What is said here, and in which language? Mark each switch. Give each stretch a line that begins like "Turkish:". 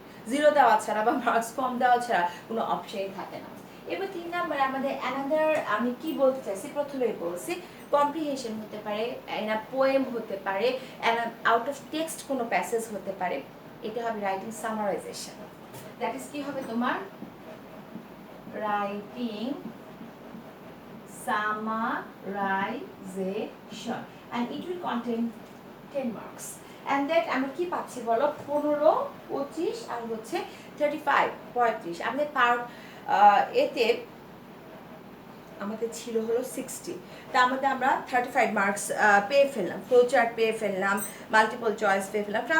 Bangla: Zero দেওয়া ছাড়া বা মার্কস কম দেওয়া ছাড়া কোনো অপশনই থাকে না। এবার 3 নাম্বারে আমাদের অ্যানাদার, আমি কি বলতে চাইছি প্রথমেই বলছি, কম্প্রিহেনশন হতে পারে, পোয়েম হতে পারে, আউট অফ টেক্সট কোনো প্যাসেজ হতে পারে। এটা হবে রাইটিং সামারাইজেশন। দ্যাট ইজ কি হবে তোমার?
English: Writing summarization, and it will contain 10 marks. And that
Bangla: আমরা কি পাচ্ছি বলো? 15, 25 আর হচ্ছে 35, 35। আমাদের পার এতে আমাদের ছিল হলো 60, তার মধ্যে আমরা 35 মার্কস পেয়ে ফেললাম, ফ্লো চার্ট পেয়ে ফেললাম, মাল্টিপল চয়েস পেয়ে ফেললাম।